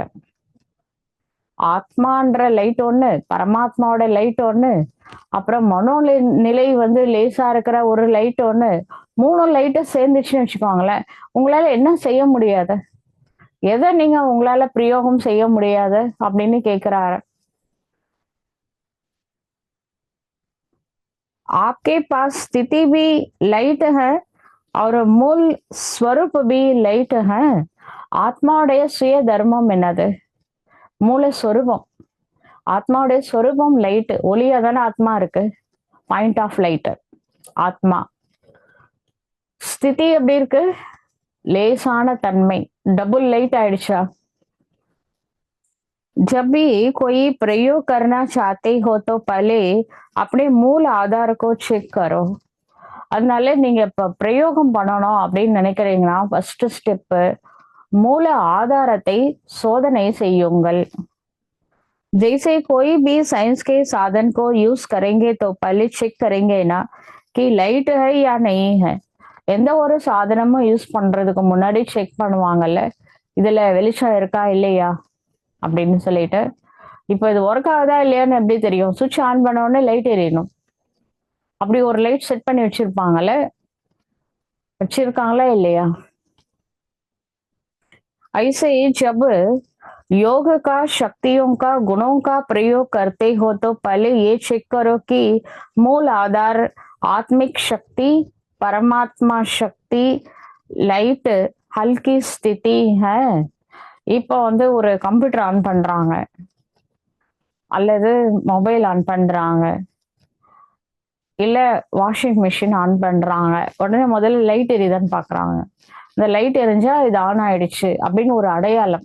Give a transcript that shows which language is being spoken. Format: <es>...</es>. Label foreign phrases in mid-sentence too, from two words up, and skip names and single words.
<ta>ஆத்மான்ற லைட் ஒண்ணு, பரமாத்மாவோட லைட் ஒண்ணு, அப்புறம் மனோநிலை வந்து லேசா இருக்கிற ஒரு லைட் ஒண்ணு. 3 லைட்டு சேர்ந்துச்சுன்னு வச்சுக்கோங்களேன். உங்களால என்ன செய்ய முடியாது? எதை நீங்க உங்களால பிரயோகம் செய்ய முடியாது அப்படின்னு கேக்குறாரு.</ta> <hi>आपके पास स्थिति भी लाइट है और मूल स्वरूप भी लाइट है.</hi> <ta>ஆத்மாவுடைய சுய தர்மம் என்னது? மூல சொரூபம். ஆத்மாவுடைய சொரூபம் லைட். ஒளியா தானே ஆத்மா இருக்கு.</ta> <en>point of light</en> <ta>ஆத்மா. ஸ்திதி எப்படி இருக்கு? லேசான தன்மை.</ta> <en>double light idea.</en> <hi>जब भी कोई प्रयोग करना चाहते हो तो पहले अपने मूल आधार को चेक करो.</hi> <ta>அதனால நீங்க இப்ப பிரயோகம் பண்ணணும் அப்படின்னு நினைக்கிறீங்கன்னா</ta> <en>first step</en> <ta>மூல ஆதாரத்தை சோதனை செய்யுங்கள்.</ta> <hi>जैसे कोई भी साइंस के साधन को यूज करेंगे तो पहले चेक करेंगे ना कि लाइट है या नहीं है.</hi> <ta>எந்த ஒரு சாதனமும் யூஸ் பண்றதுக்கு முன்னாடி செக் பண்ணுவாங்கல்ல, இதுல வெளிச்சம் இருக்கா இல்லையா அப்படின்னு சொல்லிட்டு. இப்போ இது ஒர்க் ஆகுதா இல்லையான்னு எப்படி தெரியும்?</ta> <en>switch on</en> <ta>பண்ண உடனே லைட் எரியணும். அப்படி ஒரு</ta> <en>light set</en> <ta>பண்ணி வச்சிருப்பாங்கல்ல, வச்சிருக்காங்களா இல்லையா?</ta> <hi>ऐसे जब योग का शक्तियों का गुणों का प्रयोग करते हो तो पहले ये चेक करो कि मूल आधार आत्मिक शक्ति, परमात्मा शक्ति, லைட், हल्की स्थिति है.</hi> <ta>இப்போ வந்து ஒரு</ta> <en>computer on</en> <ta>பண்றாங்க அல்லது</ta> <en>mobile on</en> <ta>பண்றாங்க இல்ல</ta> <en>washing machine on</en> <ta>பண்றாங்க. உடனே முதல்ல லைட் எரியுதான்னு பாக்குறாங்க. இந்த லைட் எரிஞ்சா இது ஆன் ஆயிடுச்சு அப்படின்னு ஒரு அடையாளம்.</ta>